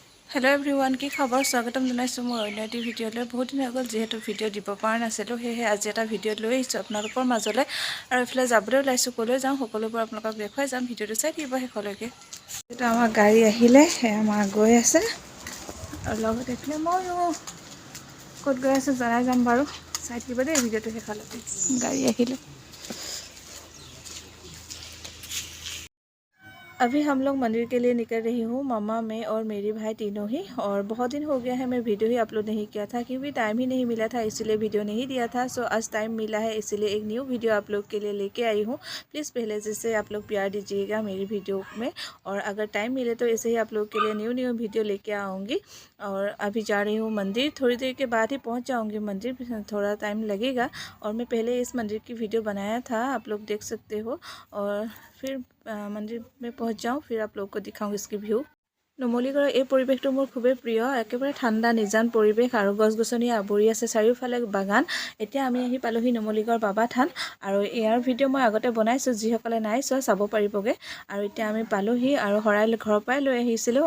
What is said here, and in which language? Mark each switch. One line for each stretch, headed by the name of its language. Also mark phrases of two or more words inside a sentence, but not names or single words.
English: hello everyone
Assamese: কি খবৰ স্বাগতম জনাইছোঁ মোৰ অন্য এটি ভিডিঅ'লৈ। বহুত দিন হৈ গ'ল যিহেতু ভিডিঅ' দিব পৰা নাছিলোঁ, সেয়েহে আজি এটা ভিডিঅ' লৈ আহিছোঁ আপোনালোকৰ মাজলৈ। আৰু এইফালে যাবলৈ ওলাইছোঁ, ক'লৈ যাওঁ সকলোবোৰ আপোনালোকক দেখুৱাই যাম। ভিডিঅ'টো চাই থাকিব শেষলৈকে। এইটো আমাৰ গাড়ী আহিলে, আমাৰ গৈ আছে আৰু লগত এইফালে ময়ো ক'ত গৈ আছোঁ জনাই যাম বাৰু, চাই থাকিব দেই ভিডিঅ'টো শেষলৈকে। গাড়ী আহিলে।
Hindi: अभी हम लोग मंदिर के लिए निकल रही हूँ, मम्मा मैं और मेरी भाई तीनों ही। और बहुत दिन हो गया है मैं वीडियो ही अपलोड नहीं किया था क्योंकि टाइम ही नहीं मिला था, इसलिए वीडियो नहीं दिया था। सो आज टाइम मिला है, इसलिए एक
English: new video
Hindi: आप लोग के लिए लेके आई हूँ। प्लीज़ पहले जैसे आप लोग प्यार दीजिएगा मेरी वीडियो में, और अगर टाइम मिले तो ऐसे ही आप लोग के लिए
English: new video
Hindi: लेके आऊँगी। और अभी जा रही हूँ मंदिर, थोड़ी देर के बाद ही पहुँच जाऊँगी मंदिर, थोड़ा टाइम लगेगा। और मैं पहले इस मंदिर की वीडियो बनाया था, आप लोग देख सकते हो। और फिर मंदिर में पहुँच जाऊँ, फिर आप लोग को दिखाऊँ इसकी व्यू।
Assamese: নুমলীগড়ৰ এই পৰিৱেশটো মোৰ খুবেই প্ৰিয়, একেবাৰে ঠাণ্ডা নিজান পৰিৱেশ আৰু গছ গছনি আৱৰি আছে, চাৰিওফালে বাগান। এতিয়া আমি আহি পালোহি নুমলীগড় বাবা থান, আৰু ইয়াৰ ভিডিঅ' মই আগতে বনাইছোঁ, যিসকলে নাই চোৱা চাব পাৰিবগৈ। আৰু এতিয়া আমি পালোহি, আৰু শৰাই ঘৰৰ পৰাই লৈ আহিছিলোঁ।